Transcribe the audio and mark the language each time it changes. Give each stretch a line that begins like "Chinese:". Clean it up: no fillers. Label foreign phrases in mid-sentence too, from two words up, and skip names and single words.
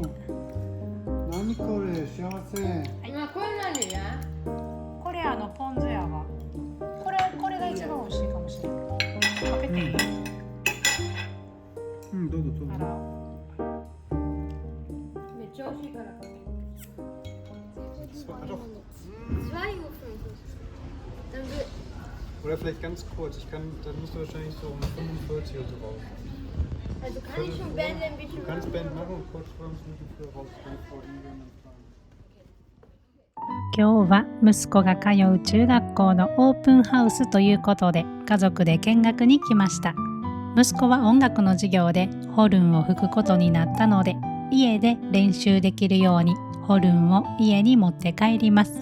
Japanese: 何これ、幸せ。これ何や？これポン酢やわ。これが一番美味しいかもしれない。かけていい？うん、どうぞ。あら。めっちゃ美味しいからかける。
German: Oder vielleicht ganz kurz. Da musst du wahrscheinlich so um 45 oder so raus. Also kann ich schon beenden, ein bisschen. Du kannst Band machen und kurz 5 Minuten für rausgehen vor Ihnen.
Japanese: 今日は息子が通う中学校のオープンハウスということで家族で見学に来ました。息子は音楽の授業でホルンを吹くことになったので、家で練習できるようにホルンを家に持って帰ります。